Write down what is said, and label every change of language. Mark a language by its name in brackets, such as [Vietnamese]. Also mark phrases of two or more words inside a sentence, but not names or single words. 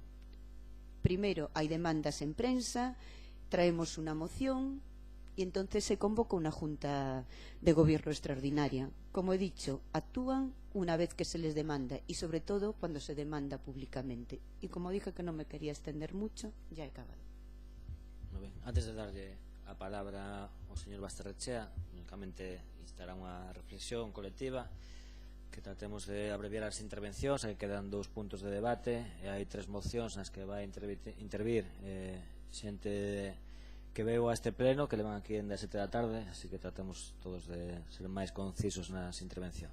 [Spanish] Primero hay demandas en prensa, traemos una moción y entonces se convoca una junta de gobierno extraordinaria. Como he dicho, actúan una vez que se les demanda y sobre todo cuando se demanda públicamente. Y como dije que no me quería extender mucho, ya he acabado. Muy bien. [Galician] Antes de darle a palabra ao señor Basterrechea, únicamente instará unha reflexión colectiva que tratemos de abreviar as intervencións, que quedan 2 puntos de debate e hai 3 mocións nas que vai intervir xente que veo a este pleno, que levan aquí en 7 da tarde, así que tratemos todos de ser máis concisos nas intervencións.